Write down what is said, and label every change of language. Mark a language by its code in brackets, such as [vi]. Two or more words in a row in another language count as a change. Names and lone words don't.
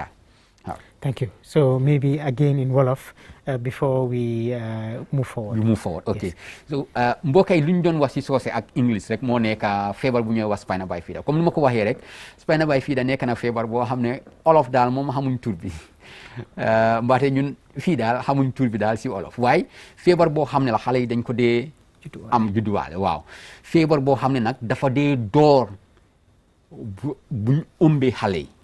[en] Thank you. So maybe again in Wolof before we move forward. We move forward. Okay. Yes. [wo] So mbokay luñ doon wax ci soose ak English rek mo nekk feebar bu ñuy wax Spina Bifida comme ni ma ko waxee rek Spina Bifida nekk na feebar boo xam ne olof daal moom xamuñ tur bi mbaate ñun fii daal xamuñ tur bi daal si olof waaye feebar boo xam ne la xale yi dañ ko dee am judduwaale waaw feebar boo xam ne nag dafa dee door buñ ëmbee xale yi